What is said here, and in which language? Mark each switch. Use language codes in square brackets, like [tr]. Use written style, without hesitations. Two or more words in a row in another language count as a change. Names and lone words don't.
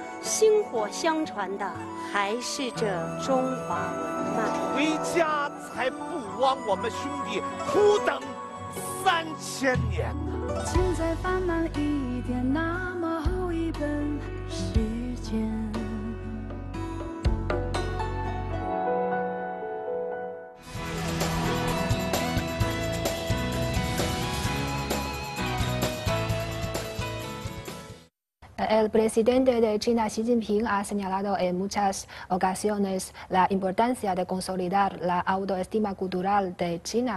[zh] 薪火相传的还是这中华文脉。回家才不枉我们兄弟苦等3000年呢。请再放慢一点，那么厚一本时间。 [es] El presidente de China, Xi Jinping, ha señalado en muchas ocasiones la importancia de consolidar la autoestima cultural de China.